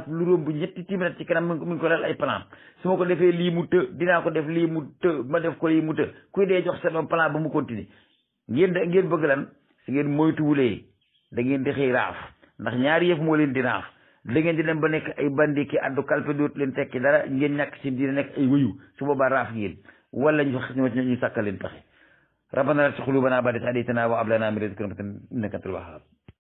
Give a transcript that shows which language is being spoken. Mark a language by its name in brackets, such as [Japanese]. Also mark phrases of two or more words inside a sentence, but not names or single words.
[Wolof] lu romb ñetti téeméeri at ci kanam mi ngi ko lal ay plan su ma ko defee lii mu të dinaa ko def lii mu të ma def ko lii mu të kuy dee jox sa doom plan ba mu continuer ngeen bëgg lan si ngeen moytuwulee da ngeen di xëy raaf ndax ñaari yëf moo leen di raaf da ngeen di dem ba nekk ay bandi ki addu kalpe dootu leen tekki dara ngeen ñàkk si dina nekk ay wëyu su boobaa raaf ngeen wala ñu sàkkal leen pexe [Arabic] ربنا لا تزغ قلوبنا بعد إذ هديتنا وهب لنا من لدنك رحمة إنك أنت الوهاب